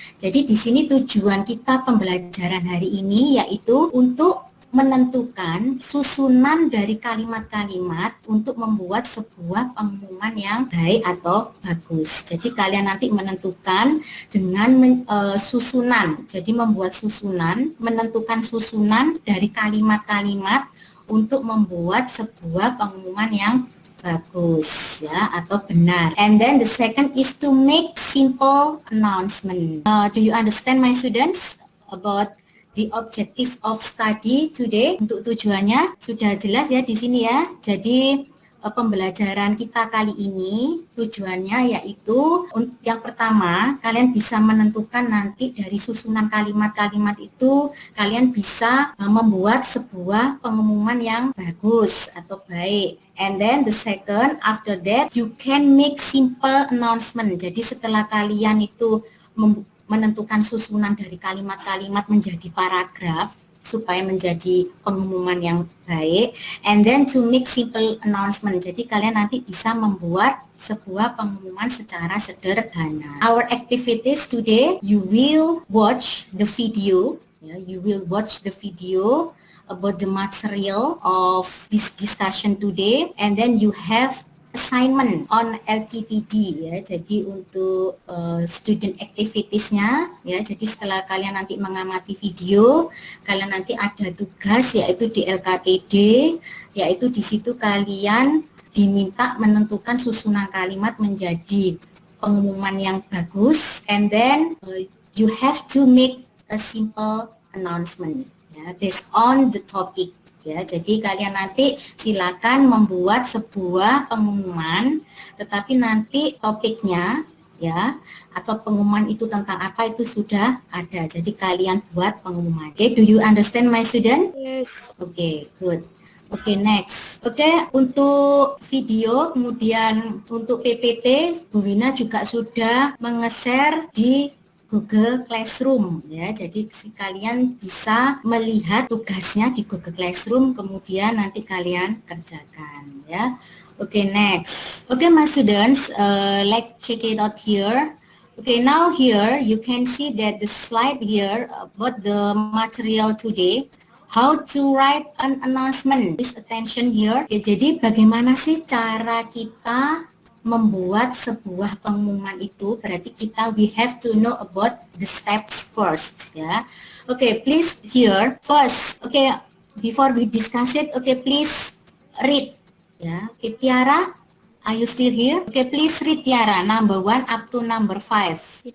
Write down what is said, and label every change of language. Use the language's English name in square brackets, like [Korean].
[Indonesian] Jadi di sini tujuan kita pembelajaran hari ini yaitu untuk menentukan susunan dari kalimat-kalimat untuk membuat sebuah pengumuman yang baik atau bagus. Jadi kalian nanti menentukan dengan susunan. Jadi membuat susunan, menentukan susunan dari kalimat-kalimat untuk membuat sebuah pengumuman yang bagus ya atau benar. [English] And then the second is to make simple announcement. Do you understand my students about the objective of study today? [Indonesian] Untuk tujuannya sudah jelas ya di sini ya. Jadi pembelajaran kita kali ini tujuannya yaitu yang pertama kalian bisa menentukan nanti dari susunan kalimat-kalimat itu kalian bisa membuat sebuah pengumuman yang bagus atau baik. [English] And then the second, after that you can make simple announcement. [Indonesian] Jadi setelah kalian itu menentukan susunan dari kalimat-kalimat menjadi paragraf supaya menjadi pengumuman yang baik, [English] and then to make simple announcement. [Indonesian] Jadi kalian nanti bisa membuat sebuah pengumuman secara sederhana. [English] Our activities today, you will watch the video, you will watch the video about the material of this discussion today, and then you have assignment on LKPD ya. [Indonesian] Jadi untuk student activities-nya ya. Jadi setelah kalian nanti mengamati video, kalian nanti ada tugas yaitu di LKPD, yaitu di situ kalian diminta menentukan susunan kalimat menjadi pengumuman yang bagus, [English] and then you have to make a simple announcement ya based on the topic. [Indonesian] Ya, jadi kalian nanti silakan membuat sebuah pengumuman, tetapi nanti topiknya ya atau pengumuman itu tentang apa itu sudah ada. Jadi kalian buat pengumuman. [English] Okay, do you understand my student? Yes. Okay, good. Okay, next. [Indonesian] Okay, untuk video kemudian untuk PPT Bu Wina juga sudah menge-share di Google Classroom ya. Jadi kalian bisa melihat tugasnya di Google Classroom kemudian nanti kalian kerjakan ya. [English] Okay, next. Okay, my students, let's check it out here. Okay, now here you can see that the slide here about the material today. How to write an announcement. Please attention here. [Indonesian] Okay, jadi bagaimana sih cara kita membuat sebuah pengumuman itu? Berarti kita [English] we have to know about the steps first ya. Okay, please here first. Okay, before we discuss it, okay, please read ya. Okay, Tiara, are you still here? Okay, please read Tiara number 1 up to number 5.